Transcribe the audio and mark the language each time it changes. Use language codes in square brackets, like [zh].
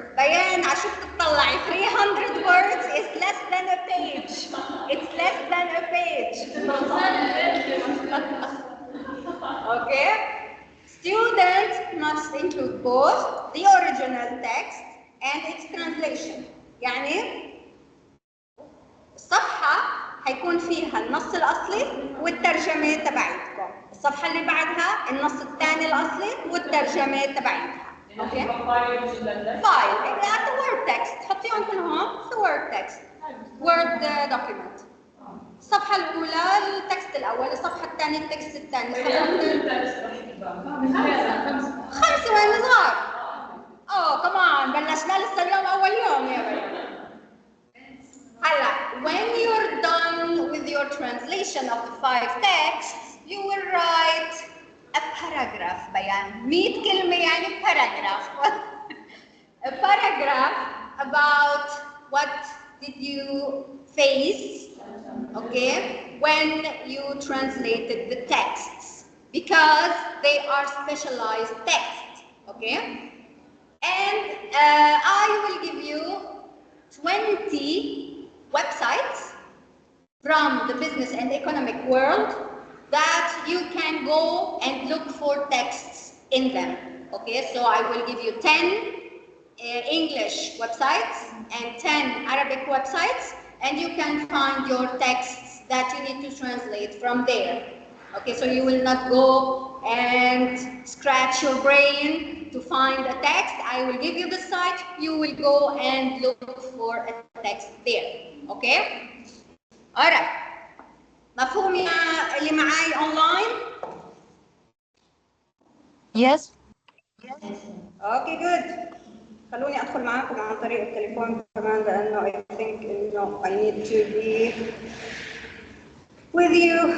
[ar] بيان عشان تطلعي [en] 300 words is less than a page. It's less than a page. Okay? Students must include both the original text and its translation. [ar] يعني الصفحة هيكون فيها النص الأصلي والترجمة تبعتكم. الصفحة اللي بعدها النص الثاني الأصلي والترجمة تبعتها. اوكي؟ فايل، يعني وورد تكست، حطيهم كلهم في وورد تكست. وورد دوكيمنت. الصفحة الأولى التكست الأول، الصفحة الثانية التكست الثاني. 5 وين صغار؟ كمان بلشنا لسه اليوم أول يوم يا بني. [en] هلا when you're done with your translation of the 5 texts, you will write a paragraph. [ar] بيان 100 كلمة يعني paragraph. [en] A paragraph about what did you face, okay, when you translated the texts, because they are specialized texts, okay? And I will give you 20 websites from the business and economic world that you can go and look for texts in them. Okay, so I will give you 10 English websites and 10 Arabic websites, and you can find your texts that you need to translate from there. Okay, so you will not go and scratch your brain to find a text. I will give you the site, you will go and look for a text there. Okay? All right. [ar] مفهوم يا اللي معاي online? [en] Yes. Okay, good. [ar] خلوني أدخل معاكم عن طريق التليفون كمان لأنه [en] I think [ar] إنه [en] I need to be with you.